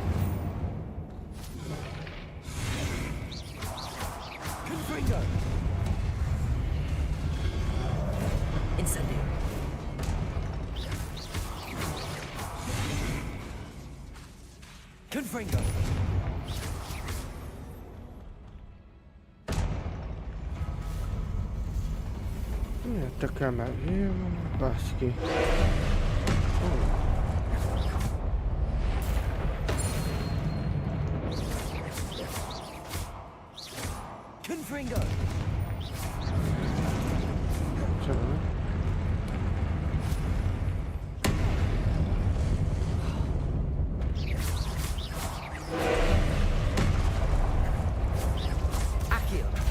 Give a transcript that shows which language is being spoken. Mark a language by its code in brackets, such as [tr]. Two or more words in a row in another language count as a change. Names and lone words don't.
[la] Confringo. Incendio. Confringo. [hu] Miért kell megjön? Baszki. [la] Confringo. [hu] Csoda. [la] Accio.